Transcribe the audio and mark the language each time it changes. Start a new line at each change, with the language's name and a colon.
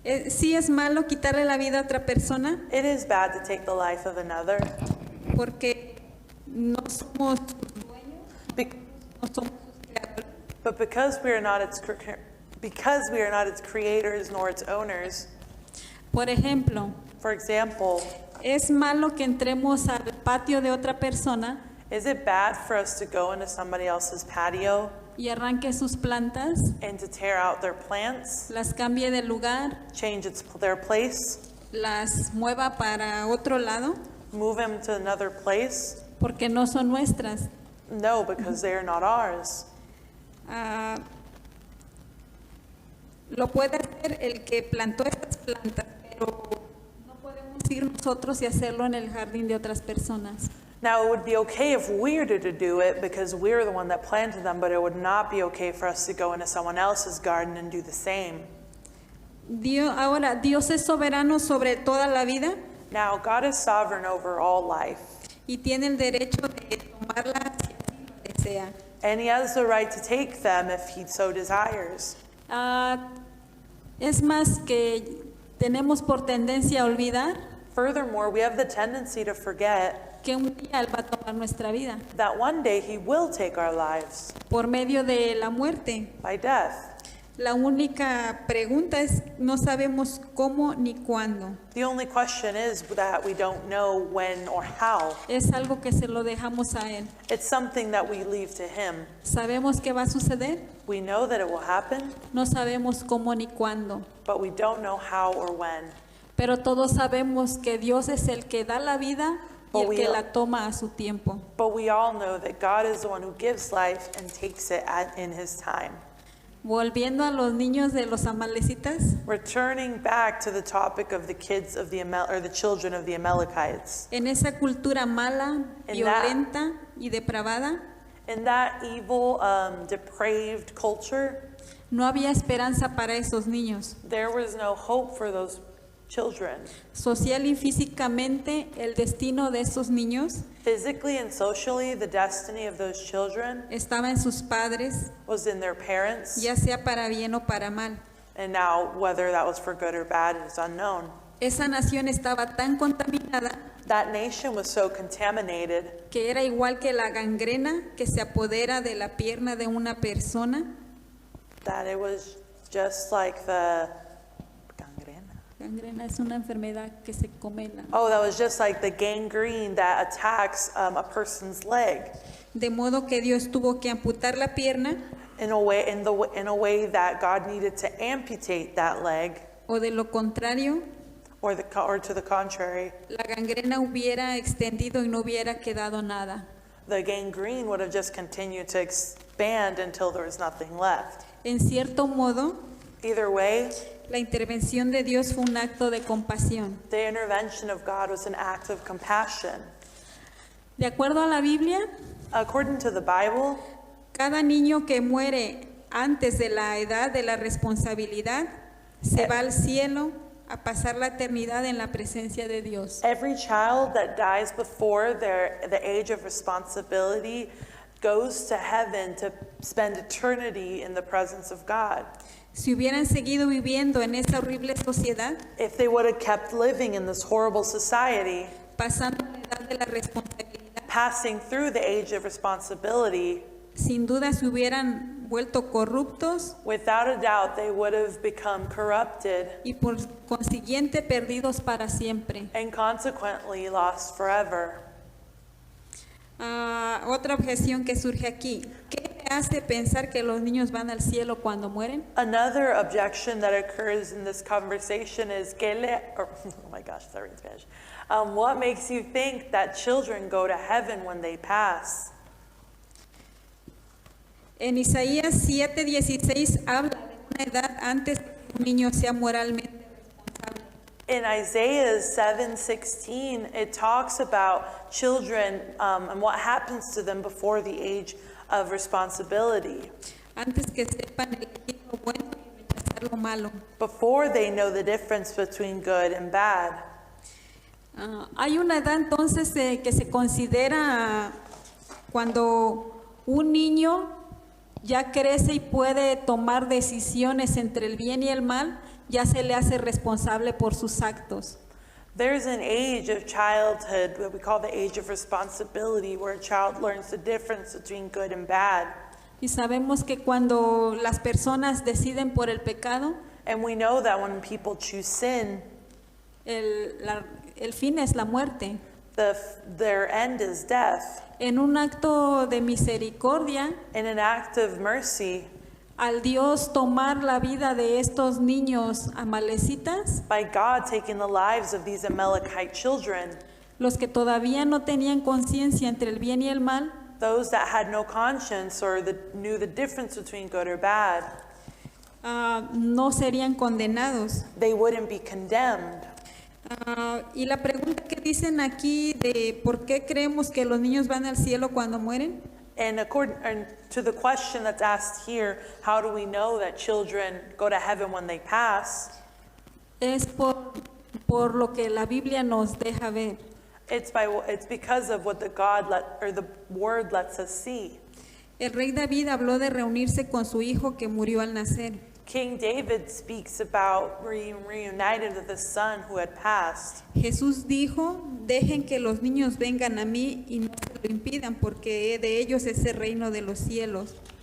Spanish: Sí es malo quitarle la vida a otra persona
English: It is bad to take the life of another
Spanish: porque no somos sus dueños, be- no somos sus creadores.
English: but because we are not its creators nor its owners.
Spanish: Por ejemplo,
English: For example,
Spanish: es malo que entremos al patio de otra persona
English: is it bad for us to go into somebody else's patio
Spanish: y arranque sus plantas,
English: and to tear out their plants,
Spanish: las cambie de lugar,
English: change their place,
Spanish: las mueva para otro lado,
English: move them to another place?
Spanish: porque no son nuestras?
English: No, because they are not ours.
Spanish: Ah, lo puede hacer el que plantó estas plantas, pero no podemos ir nosotros y hacerlo en el jardín de otras personas.
English: Now, it would be okay if we were to do it because we're the one that planted them, but it would not be okay for us to go into someone else's garden and do the same.
Spanish: Ahora, Dios es soberano sobre toda la vida
English: Now, God is sovereign over all life,
Spanish: y tiene el derecho de tomarla si así lo desea.
English: and He has the right to take them if He so desires.
Spanish: Ah, es más que tenemos por tendencia a olvidar
English: Furthermore, we have the tendency to forget
Spanish: que un día Él va a tomar nuestra vida
English: that one day He will take our lives
Spanish: por medio de la muerte.
English: by death.
Spanish: La única pregunta es, no sabemos cómo ni cuándo.
English: The only question is that we don't know when or how.
Spanish: Es algo que se lo dejamos a Él.
English: It's something that we leave to Him.
Spanish: ¿Sabemos qué va a suceder?
English: We know that it will happen,
Spanish: No sabemos cómo ni cuándo.
English: but we don't know how or when.
Spanish: Pero todos sabemos que Dios es el que da la vida y el que la toma a su tiempo.
English: But we all know that God is the one who gives life and takes it in His time.
Spanish: Volviendo a los niños de los amalecitas,
English: Returning back to the topic of the kids of the the children of the Amalekites.
Spanish: en esa cultura mala, violenta y depravada,
English: In that evil, depraved culture,
Spanish: no había esperanza para esos niños.
English: there was no hope for those children.
Spanish: Social y físicamente, el destino de esos niños
English: Physically and socially, the destiny of those children
Spanish: estaba en sus padres,
English: was in their parents,
Spanish: ya sea para bien o para mal.
English: and now whether that was for good or bad is unknown.
Spanish: Esa nación estaba tan contaminada
English: That nation was so contaminated
Spanish: que era igual que la gangrena que se apodera de la pierna de una persona.
English: that it was just like the gangrena.
Spanish: Gangrena es una enfermedad que se come la.
English: Oh, that was just like the gangrene that attacks a person's leg
Spanish: De modo que Dios tuvo que amputar la pierna
English: in a way that God needed to amputate that leg,
Spanish: o de lo contrario,
English: or to the contrary,
Spanish: la gangrena hubiera extendido y no hubiera quedado nada.
English: the gangrene would have just continued to expand until there was nothing left.
Spanish: En cierto modo,
English: Either way,
Spanish: la intervención de Dios fue un acto de compasión.
English: the intervention of God was an act of compassion.
Spanish: De acuerdo a la Biblia,
English: According to the Bible,
Spanish: cada niño que muere antes de la edad de la responsabilidad se va al cielo a pasar la eternidad en la presencia de Dios.
English: every child that dies before the age of responsibility goes to heaven to spend eternity in the presence of God.
Spanish: Si hubieran seguido viviendo en esa horrible sociedad,
English: If they would have kept living in this horrible society,
Spanish: pasando la edad de la responsabilidad,
English: passing through the age of responsibility,
Spanish: sin duda se hubieran vuelto corruptos
English: without a doubt they would have become corrupted
Spanish: y por consiguiente perdidos para siempre.
English: and consequently lost forever.
Spanish: Otra objeción que surge aquí, ¿qué me hace pensar que los niños van al cielo cuando mueren?
English: Another objection that occurs in this conversation is, oh my gosh, sorry in Spanish. What makes you think that children go to heaven when they pass?
Spanish: En Isaías 7:16 habla de una edad antes de que un niño sea moralmente responsable.
English: In Isaiah 7:16, it talks about children and what happens to them before the age of responsibility,
Spanish: Antes que sepan elegir lo bueno y rechazar lo malo.
English: before they know the difference between good and bad.
Spanish: Hay una edad entonces que se considera cuando un niño ya crece y puede tomar decisiones entre el bien y el mal, ya se le hace responsable por sus actos.
English: There's an age of childhood, what we call the age of responsibility, where a child learns the difference between good and bad.
Spanish: Y sabemos que cuando las personas deciden por el pecado,
English: And we know that when people choose sin,
Spanish: el fin es la muerte.
English: their end is death.
Spanish: En un acto de misericordia,
English: In an act of mercy,
Spanish: al Dios tomar la vida de estos niños amalecitas,
English: by God taking the lives of these Amalekite children,
Spanish: los que todavía no tenían conciencia entre el bien y el mal,
English: those that had no conscience or knew the difference between good or bad,
Spanish: no serían condenados.
English: they wouldn't be condemned.
Spanish: Y la pregunta que dicen aquí de por qué creemos que los niños van al cielo cuando mueren,
English: And to the question that's asked here, how do we know that children go to heaven when they pass?
Spanish: es por lo que la Biblia nos deja ver.
English: It's because of what the word lets us see.
Spanish: El rey David habló de reunirse con su hijo que murió al nacer.
English: King David speaks about being reunited with his son who had passed.
Spanish: Jesús dijo, dejen que los niños vengan a mí y no se lo impidan, porque de ellos es el reino de los cielos.